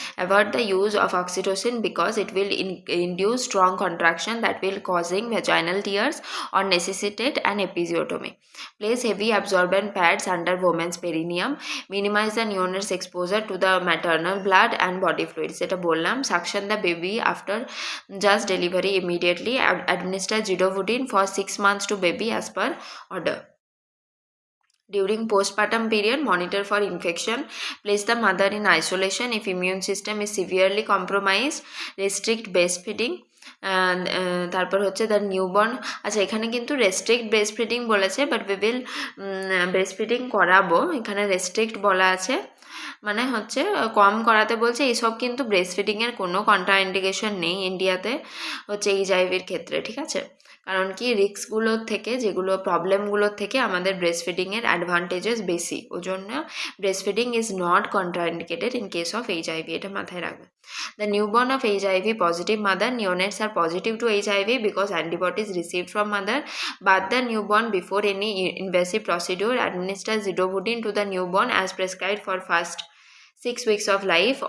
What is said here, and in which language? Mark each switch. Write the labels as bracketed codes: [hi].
[en] Avoid the use of oxytocin because it will induce strong contraction that will causing vaginal tears or necessitate an episiotomy. Place heavy absorbent pads under women's perineum. Minimize the neonate's exposure to the maternal blood and body fluids, [bn] যেটা বললাম। [en] Suction the baby after just delivery immediately. Administer zidovudine for 6 months to baby as per order. During postpartum period, monitor for infection. Place the mother in isolation if immune system is severely compromised. Restrict breastfeeding. [bn] তারপর হচ্ছে the newborn. আচ্ছা, এখানে কিন্তু restrict breast feeding বলেছে, [en] but we will [bn] breast feeding করাবো। এখানে restrict বলা আছে, মানে হচ্ছে কম করাতে বলছে। এইসব কিন্তু ব্রেস্ট ফিডিংয়ের কোনো কন্ট্রাইন্ডিকেশন নেই ইন্ডিয়াতে হচ্ছে এইচআইভির ক্ষেত্রে, ঠিক আছে। কারণ কি রিস্কগুলোর থেকে, যেগুলো প্রবলেমগুলোর থেকে আমাদের ব্রেস্ট ফিডিংয়ের অ্যাডভান্টেজেস বেশি, ওই জন্য [en] breast feeding is not contraindicated in case of HIV, [bn] এটা মাথায় রাখবেন। [en] The newborn of HIV positive mother, neonates are positive to HIV because antibodies received from mother, but the newborn before any invasive procedure administer zidovudine to the newborn as prescribed for first 6 weeks of life.